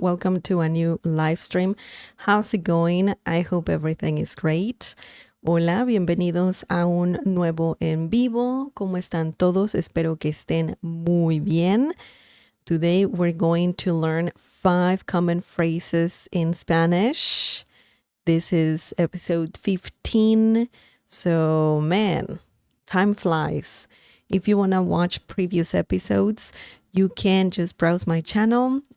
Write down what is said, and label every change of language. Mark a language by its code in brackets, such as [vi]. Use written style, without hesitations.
[en] Welcome to a new live stream. How's it going? I hope everything is great. [es] Hola, bienvenidos a un nuevo en vivo. ¿Cómo están todos? Espero que estén muy bien. [en] Today we're going to learn 5 common phrases in Spanish. This is episode 15. So, man, time flies. If you want to watch previous episodes, you can just browse my channel.